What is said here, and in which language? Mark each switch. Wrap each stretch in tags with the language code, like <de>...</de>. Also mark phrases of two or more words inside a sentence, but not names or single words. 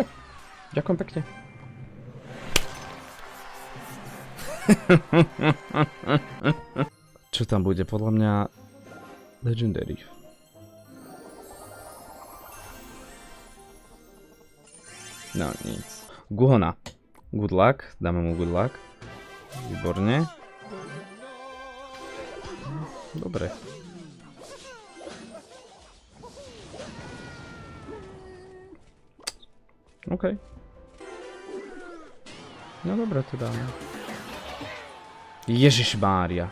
<sk>Ďakujem pekne. Čo tam bude? Podľa mňa Legendary. No nic. Guhona.</sk> <en>Good luck.</en> <sk>Dáme mu</sk> <en>good luck.</en> <sk>Výborne. Dobre. OK. No dobre, to dáme. Ježišmária.</sk>